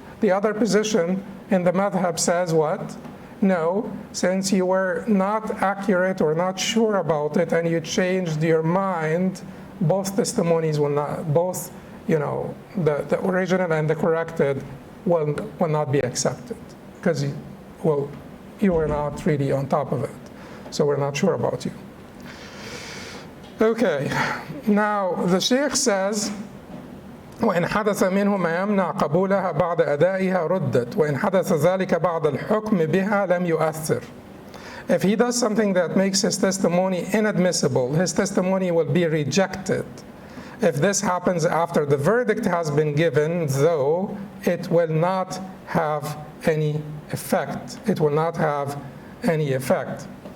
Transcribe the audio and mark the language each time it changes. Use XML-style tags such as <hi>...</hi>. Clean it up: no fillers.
<en>The other position in the madhab says what? No, since you were not accurate or not sure about it and you changed your mind, both testimonies will not, both, the original and the corrected will not be accepted, because you were not really on top of it. So we're not sure about you. Okay, now the Sheikh says,</en> <ar>وإن حدث منه ما يمنع قبولها بعد أدائها ردت وإن حدث ذلك بعد الحكم بها لم يؤثر.</ar> <en>If he does something that makes his testimony inadmissible, his testimony will be rejected. If this happens after the verdict has been given, though, it will not have any effect. It will not have any effect.</en>